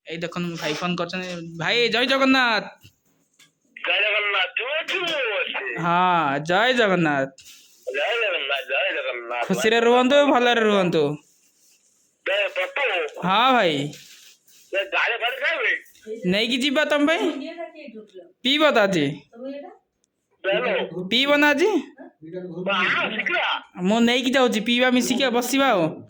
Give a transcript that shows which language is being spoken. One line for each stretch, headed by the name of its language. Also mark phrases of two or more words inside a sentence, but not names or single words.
Bangla: এই দেখুন ভাই ফোন করছেন। ভাই জয় জগন্নাথ। জয় জগন্নাথ।
Odia: ହଁ ଜୟ ଜଗନ୍ନାଥ। ଜୟ ଜଗନ୍ନାଥ। ଜୟ ଜଗନ୍ନାଥ। ଖୁସିରେ ରୁହନ୍ତୁ, ଭଲରେ ରୁହନ୍ତୁ। ହଁ ଭାଇ ଗାଳି ଫାଳି ଖାଇବେ? ନେଇକି ଯିବା ତମ ପାଇଁ। ପିଇବ ତ ଆଜି? ପିଇବ ନା ଆଜି? ମୁଁ ନେଇକି ଯାଉଛି, ପିଇବା ମିଶିକି ବସିବା ଆଉ।